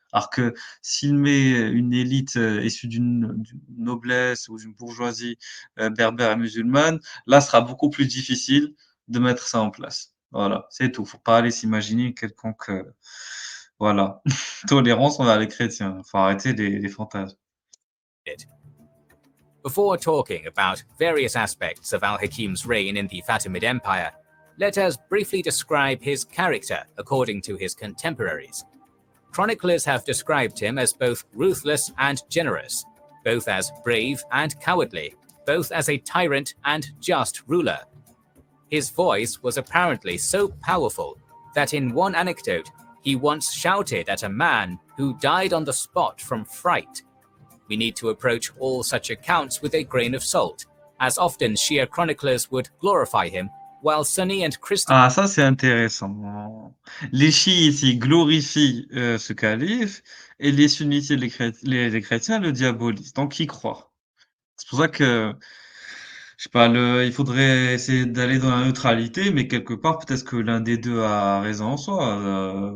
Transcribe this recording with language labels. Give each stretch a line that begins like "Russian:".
French: Alors que s'il met une élite, issue d'une noblesse ou d'une bourgeoisie, berbère et musulmane, là, ce sera beaucoup plus difficile de mettre ça en place. Voilà, c'est tout. Faut pas aller s'imaginer une quelconque, voilà, tolérance envers les chrétiens. Faut arrêter les fantasmes.
English: Before talking about various aspects of al-Hakim's reign in the Fatimid Empire, let us briefly describe his character according to his contemporaries. Chroniclers have described him as both ruthless and generous, both as brave and cowardly, both as a tyrant and just ruler. His voice was apparently so powerful that in one anecdote he once shouted at a man who died on the spot from fright. We need to approach all such accounts with a grain of salt, as often Shia chroniclers would glorify him, while Sunni and Christian.
French: Ah, ça c'est intéressant. Les chiites, ils glorifient ce calife et les sunnites et les chrétiens le diabolisent, donc ils croient. C'est pour ça que, je sais pas, il faudrait essayer d'aller dans la neutralité, mais quelque part, peut-être que l'un des deux a raison en soi.